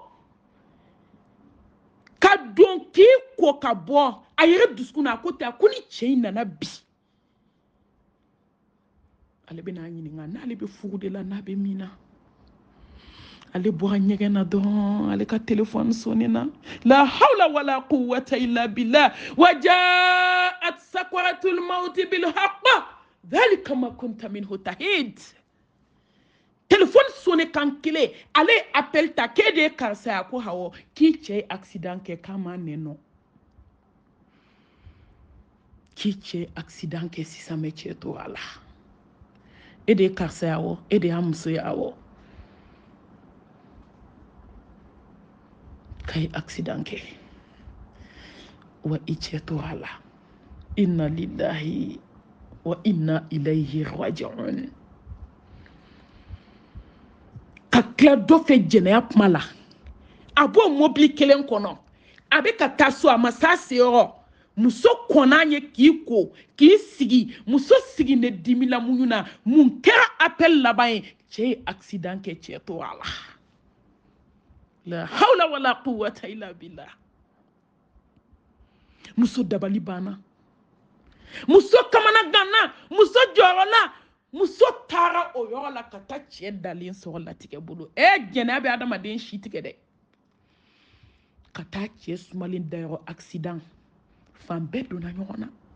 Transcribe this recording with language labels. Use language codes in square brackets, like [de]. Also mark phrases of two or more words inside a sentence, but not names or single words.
[bm] ka don k'i ko ka bɔ a yɛrɛ dusukun na a ko tɛ a ko ni cɛ in nana bi ale bɛ n'a ɲininka n'ale bɛ furu de la n'a bɛ min na ale bɔra ɲɛgɛn na dɔrɔn ale ka téléphone sonnina [ar] لا حول ولا قوة إلا بالله وجاءت سكرة الموت بالحق ذلك ما كنت منه تحيد [fr] téléphone sonné [bm] kan kelen ale appel ta k'e de ye karisa a ko awɔ k'i cɛ ye accident kɛ k'a ma nɛnɔ k'i cɛ ye accident kɛ sisan mɛ cɛ tora la e de ye karisa ye awɔ e de y'a muso ye awɔ k'a ye accident kɛ wa i cɛ tora la [ar] إنا لله وإنا إليه راجعون [bm] ka tila dɔ fɛ jɛnɛya kuma la a b'o mobili kelen kɔnɔ a bɛ ka taa so a ma s'a seyɔrɔ muso kɔnna ye k'i ko k'i sigi muso sigi ne dimila muɲu na mun kɛra appel laban ye cɛ ye accident kɛ cɛ tora la [ar] لا حول ولا قوة إلا بالله [bm] muso dabali banna muso kamana ganna muso jɔrɔla muso taara o yɔrɔ la ka taa cɛ dalen sɔrɔ latigɛ bolo jɛnɛya bɛ adamaden si tigɛ dɛ ka taa cɛ sumalen dayɔrɔ accident fan bɛɛ donna ɲɔgɔn na